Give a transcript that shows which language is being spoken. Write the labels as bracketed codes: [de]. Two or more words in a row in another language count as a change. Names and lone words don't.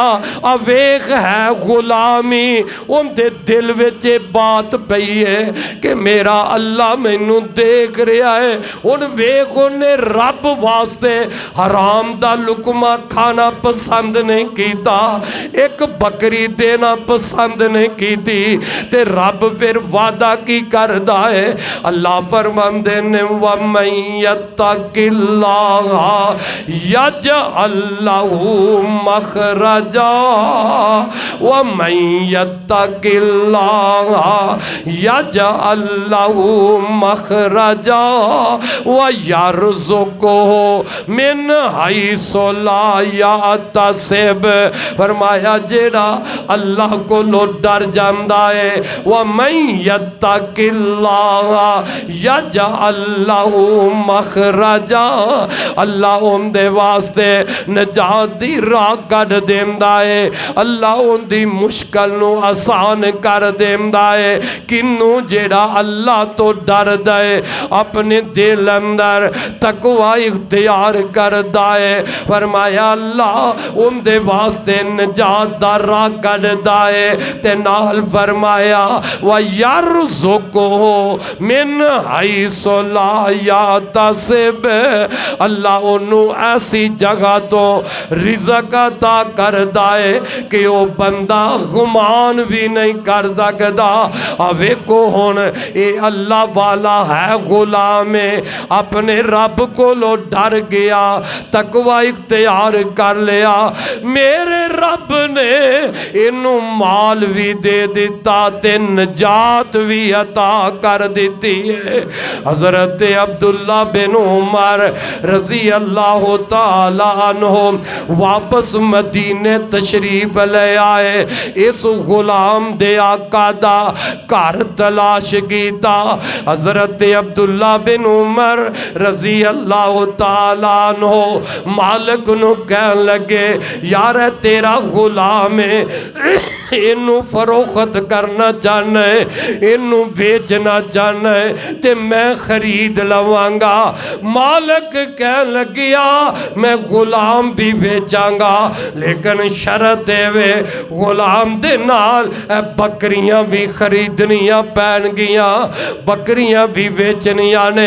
[pa] آ ویکھ ہے غلامی اوندے دل وچ بات پئی ہے کہ میرا اللہ مینوں دیکھ رہا ہے. ہن ویکھ اونہے رب واسطے حرام دا لقمہ کھانا پسند نہیں کیتا، اک بکری دینا پسند نہیں کیتی، تے رب فیر وعدہ کی کردا ہے. اللہ فرماندے نے [ar] ومن يتق الله يجعل له مخرجا ومن يتق الله يجعل له مخرجا ويرزقه من حيث لا يحتسب. [pa] فرمایا جیہڑا اللہ کولوں ڈر جاندا ہے. [ar] ومن يتق الله يجعل له مخرجا, [pa] اللہ اوندے واسطے نجات دی راہ کڈھ دیندا ہے. اللہ اوندی مشکل نوں آسان کر دیندا ہے. کینوں جیہڑا اللہ توں ڈردا ہے اپنے دل اندر تقویٰ اختیار کردا ہے. فرمایا اللہ اوندے واسطے نجات دا راہ کڈھدا ہے. تے نال فرمایا [ar] ويرزقه من حيث لا يحتسب, [pa] اللہ اونوں ایسی جگہ توں رزق عطا کردا ہے کہ وہ بندہ گمان بھی نہیں کر سکدا. ویکھو ہن یہ اللہ والا ہے، غلام ہے، اپنے رب کولوں ڈر گیا، تقویٰ اختیار کر لیا. میرے رب نے اینوں مال بھی دے دتا تے نجات بھی عطا کر دتی ہے. [ur] حضرت عبداللہ بن عمر [ar] رضي الله تعالى عنه [ur] واپس مدینے تشریف لے آئے. [pa] اس غلام دے آقا دا گھر تلاش کیتا. حضرت عبداللہ بن عمر [ar] رضي الله تعالى عنه [pa] مالک نوں کہن لگے، یار تیرا غلام ہے، اینوں فروخت کرنا چاہنا ہے، اینوں بیچنا چاہنا ہے تے میں خرید لواں گا. مالک کہہ لگیا میں غلام بھی بیچاں گا، لیکن شرط وے غلام دے نال بکریاں بھی خریدنیاں پین گیاں، بکریاں بھی بیچنیاں نے.